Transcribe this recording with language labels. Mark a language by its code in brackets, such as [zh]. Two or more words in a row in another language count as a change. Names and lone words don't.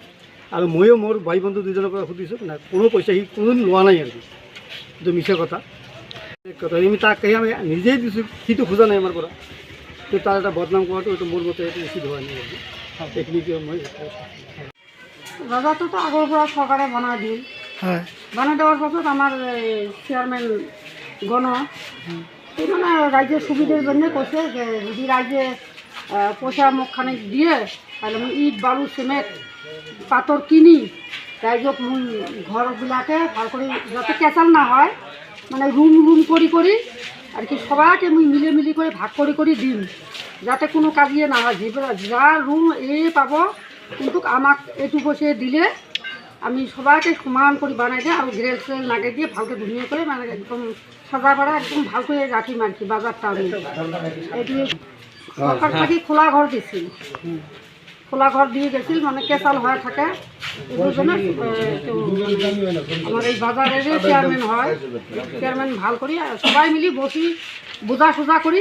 [as] আৰু ময়ো মোৰ ভাই বন্ধু দুজনৰ পৰা সুধিছোঁ না, কোনো পইচা সি কোনোদিন লোৱা নাই আৰু কি। এইটো মিছা কথা। আমি তাক আমি নিজেই দিছোঁ, সিটো খোজা নাই আমাৰ পৰা। কিন্তু তাৰ এটা বদনাম কৰাটো এইটো মোৰ মতে এইটো উচিত হোৱা নাই আৰু কি। এইখিনিকে মই বজাৰটোতো আগৰ পৰা চৰকাৰে বনাই দিল। [bn] বনাই দেওয়ার পাছত আমার চেয়ারম্যান গণ এই মানে রাজ্যের সুবিধার জন্য কৈছে যে যদি রাজ্যে পয়সা মুখখানে দিয়ে তাহলে মই ইট বালু সিমেন্ট পাথর কিনি রাইজক মই ঘরবিলাকে ভাল করে যাতে কেঁচাল না হয়, মানে রুম রুম করি আর কি সবাইকে মই মিলি করে ভাগ করে দিম, যাতে কোনো কাজিয়ে না হয়। যার রুম পাব কিন্তু আমাক এইটো পয়সা দিলে আমি সবাইকে সমান করে বানাই দিই, আর গ্রেল ফ্রেল লাগাই দিয়ে ভালকে ধুনিয়া করে মানে একদম সাজা করা একদম ভাল করে রাখিম আর কি বাজারটা। আমি এইটো সরকার থেকে খোলা ঘর দিছিল, খোলা ঘর দিয়ে গেছিল, মানে কেঁচাল হয়ে থাকে। এগুলোর জন্য আমার এই বাজারের চেয়ারম্যান হয়, চেয়ারম্যান ভাল করি সবাই মিলি বসি বোঝা সোজা করি।